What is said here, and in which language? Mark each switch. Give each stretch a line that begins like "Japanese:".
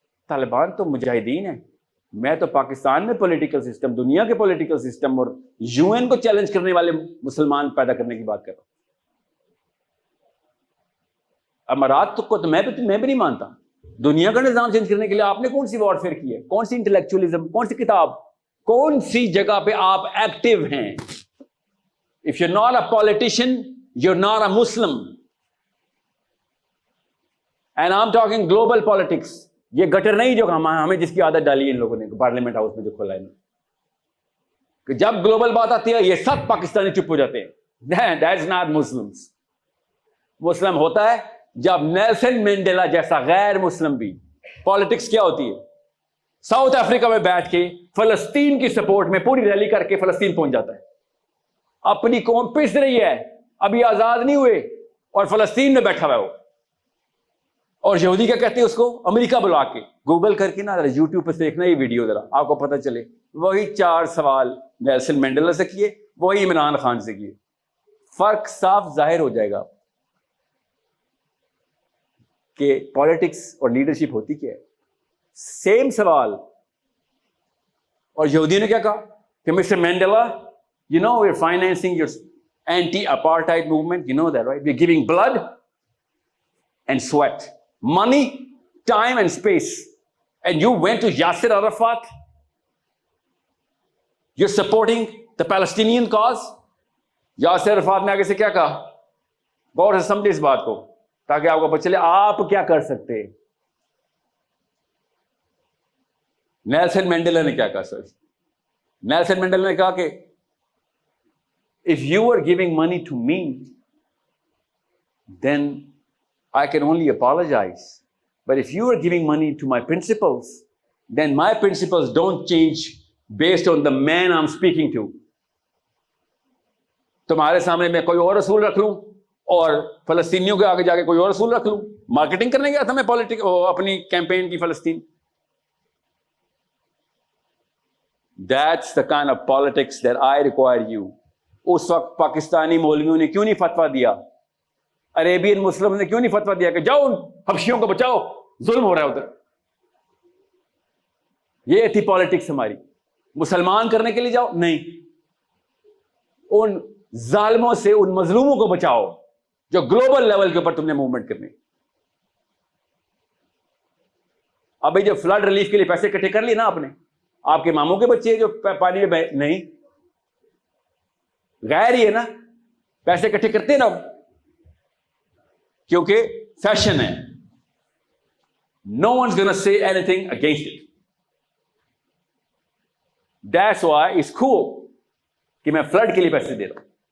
Urdu: طالبان تو مجاہدین ہیں. میں تو پاکستان میں پولیٹیکل سسٹم, دنیا کے پولیٹیکل سسٹم اور UN کو چیلنج کرنے والے مسلمان پیدا کرنے کی بات کر رہا ہوں. امارات کو تو میں بھی نہیں مانتا. دنیا کا نظام چینج کرنے کے لیے آپ نے کون سی وارفیئر کی ہے, کون سی انٹلیکچولیزم, کون سی کتاب, کون سی جگہ پہ آپ ایکٹیو ہیں.
English: If you're not a politician, you're not a Muslim. And I'm talking global politics.
Urdu: یہ گٹر نہیں جو ہمیں جس کی عادت ڈالی ہے ان لوگوں نے پارلیمنٹ ہاؤس میں جو کھولا ہے, کہ جب گلوبل بات آتی ہے یہ سب پاکستانی چپ ہو جاتے ہیں.
English: That's not Muslims.
Urdu: مسلم ہوتا ہے جب نیلسن مینڈیلا جیسا غیر مسلم بھی. پالیٹکس کیا ہوتی ہے؟ ساؤتھ افریقہ میں بیٹھ کے فلسطین کی سپورٹ میں پوری ریلی کر کے فلسطین پہنچ جاتا ہے. اپنی قوم پس رہی ہے, ابھی آزاد نہیں ہوئے اور فلسطین میں بیٹھا ہوا ہے وہ. اور یہودی کیا کہتے ہیں اس کو؟ امریکہ بلا کے. گوگل کر کے نا ذرا یوٹیوب پہ دیکھنا یہ ویڈیو, ذرا آپ کو پتہ چلے. وہی 4 سوال نیلسن مینڈیلا سے کیے, وہی عمران خان سے کیے. فرق صاف ظاہر ہو جائے گا کہ پالیٹکس اور لیڈرشپ ہوتی کیا ہے. سیم سوال. اور یہودی نے کیا کہا کہ mister Mandela,
English: you know we're financing your anti-apartheid movement, you know that, right? We're giving blood and sweat, money, time and space. And you went to Yasser Arafat. You're supporting the Palestinian cause.
Urdu: Yasir Arafat نے آگے سے کیا کہا؟ غور سے سمجھے اس بات کو تاکہ آپ کو پتہ چلے آپ کیا کر سکتے. نیلسن مینڈیلا نے کیا کہا سر؟ نیلسن مینڈیلا نے کہا کہ
English: if you are giving money to me, then I can only apologize. But if you are giving money to my principles, then my principles don't change based on the man I'm speaking to.
Urdu: تمہارے سامنے میں کوئی اور رسول رکھ لوں اور فلسطینیوں کے آگے جا کے کوئی اور رسول رکھ لوں. مارکیٹنگ کرنے گیا تھا میں اپنی کیمپین کی فلسطین.
English: That's the kind of politics that I require you.
Urdu: اس وقت پاکستانی مولویوں نے کیوں نہیں فتویٰ دیا؟ عربین مسلم نے کیوں نہیں فتویٰ دیا کہ جاؤ ان حبشیوں کو بچاؤ, ظلم ہو رہا ہے ادھر؟ یہ تھی پالیٹکس ہماری. مسلمان کرنے کے لیے جاؤ نہیں, ان ظالموں سے, ان مظلوموں کو بچاؤ جو گلوبل لیول کے اوپر تم نے موومنٹ کرنی. ابھی جو فلڈ ریلیف کے لیے پیسے اکٹھے کر لیے نا آپ نے, آپ کے ماموں کے بچے جو پانی میں نہیں, غیر ہی ہے نا, پیسے اکٹھے کرتے ہیں نا. کیونکہ فیشن ہے.
English: No one's gonna say anything against it. That's why it's cool
Urdu: کہ میں فلڈ کے لیے پیسے دے رہا ہوں.